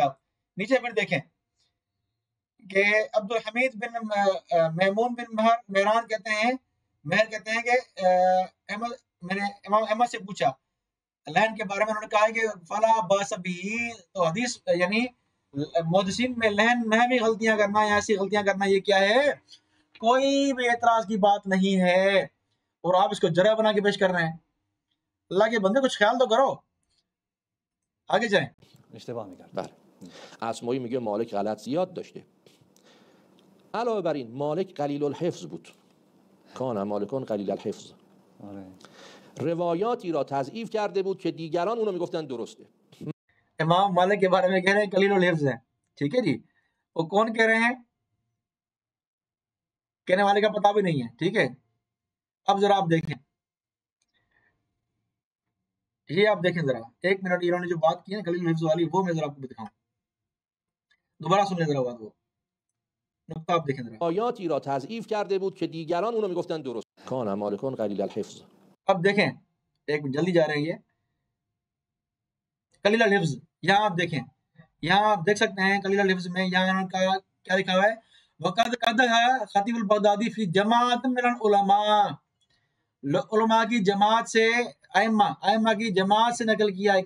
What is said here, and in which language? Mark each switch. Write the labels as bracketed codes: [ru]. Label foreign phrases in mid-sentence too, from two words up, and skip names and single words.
[ur] آپ نیچے پھر دیکھیں کہ عبد الحمید بن میمون بن مہران کہتے ہیں، مہر کہتے ہیں کہ احمد، میں نے امام احمد سے پوچھا لہن کے بارے میں، انہوں نے کہا کہ [ar] فلا باس [ur] بھی، تو حدیث یعنی محدثین میں لہن میں بھی غلطیاں کرنا یا ایسی غلطیاں کرنا یہ کیا ہے، کوئی بھی اعتراض کی بات نہیں ہے، اور آپ اس کو جرح بنا کے پیش کر رہے ہیں. اللہ کے بندے کچھ خیال تو کرو. آگے جائیں. [fa] اشتباه میکرد. بله. اسمایی میگه مالک غلط زیاد داشته. علاوه بر این مالک [ar] قلیل الحفظ [fa] بود. [ar] کان مالکان قلیل الحفظ. [fa] روایاتی را تضعیف کرده بود که دیگران اونو میگفتن درسته. [ur] امام مالک کے بارے میں کہہ رہے ہیں [ar] قلیل الحفظ [ur] ہے. ٹھیک ہے جی. وہ کون کہہ رہے ہیں؟ کہنے والے کا پتہ بھی نہیں ہے. ٹھیک ہے. اب ذرا آپ دیکھیں، یہ آپ دیکھیں ذرا ایک منٹ، انہوں نے جو بات کی ہے [ar] قلیل الحفظ [ur] والی، وہ میں ذرا آپ کو دکھاؤں. دوبارہ سن لیں ذرا بات، وہ نقطہ آپ دیکھیں ذرا. [fa] روایاتی را تضعیف کرده بود که دیگران اونو میگفتن درست. [ar] کان مالکان قلیل الحفظ. [ur] اب دیکھیں ایک منٹ، جلدی جا رہے ہیں یہ [ar] قلیل الحفظ. [ur] یہاں آپ دیکھیں، یہاں آپ دیکھ سکتے ہیں [ar] قلیل الحفظ [ur] میں یہاں انہوں نے کہا کیا لکھا ہوا ہے، [ar] وقد قدح خطیب البغدادی فی جماعت من العلماء، [ur] علماء کی جماعت سے، ائمہ کی جماعت سے نقل کیا ہے.